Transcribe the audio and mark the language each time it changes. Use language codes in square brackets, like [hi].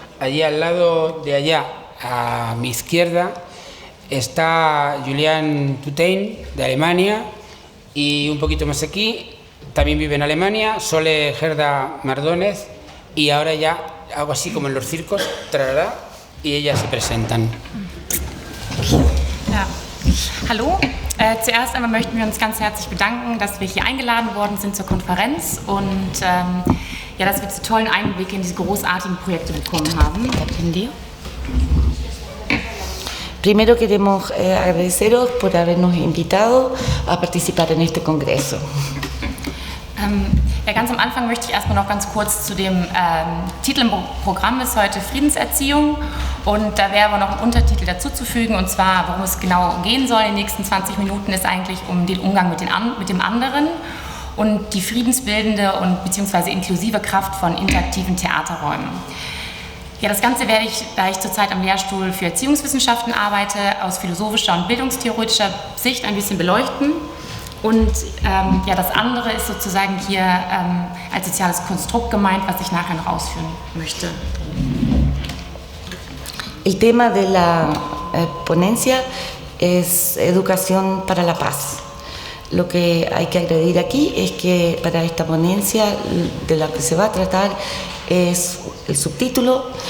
[es] Allí al lado de allá, a mi izquierda, está Julian Tutein, de Alemania, y un poquito más aquí, también vive en Alemania, Sole Gerda Mardónez, y ahora ya hago así como en los circos, trará, y ellas se presentan. Ja. [de] Hallo, zuerst einmal möchten wir uns ganz herzlich bedanken, dass wir hier eingeladen worden sind zur Konferenz und ja, dass wir diese tollen Einblicke in diese großartigen Projekte bekommen haben. [es] Primero queremos agradeceros por habernos invitado a participar en este congreso. [de] Ja, ganz am Anfang möchte ich erstmal noch ganz kurz zu dem Titel im Programm ist heute Friedenserziehung und da wäre aber noch ein Untertitel dazu zu fügen und zwar, worum es genau gehen soll in den nächsten 20 Minuten, ist eigentlich um den Umgang mit dem anderen und die friedensbildende und beziehungsweise inklusive Kraft von interaktiven Theaterräumen. Ja, das Ganze werde ich, da ich zurzeit am Lehrstuhl für Erziehungswissenschaften arbeite, aus philosophischer und bildungstheoretischer Sicht ein bisschen beleuchten. Und ja, das andere ist sozusagen hier als soziales Konstrukt gemeint, was ich nachher noch ausführen möchte. [es] El tema de la ponencia es educación para la paz. Lo que hay que agredir aquí es que para esta ponencia de la que se va a tratar es el subtítulo